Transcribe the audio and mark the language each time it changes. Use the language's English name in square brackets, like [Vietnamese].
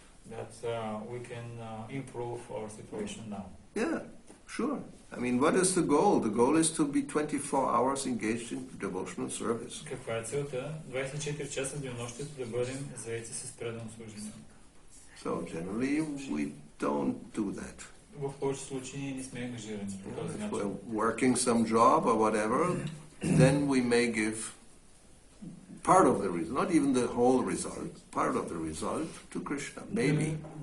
[English] that we can improve our situation now. Yeah, sure. I mean, what is the goal? The goal is to be 24 hours engaged in devotional service. [Bulgarian] Каква е целта? 24 часа в денонощието да бъдем заети с предано служение. [English] So generally we don't do that. [Bulgarian] В повечето случаи ние не сме ангажирани по този [English] If [Bulgarian] начин. [English] we're working some job or whatever, then we may give part of the result, not even the whole result, part of the result to Krishna, maybe.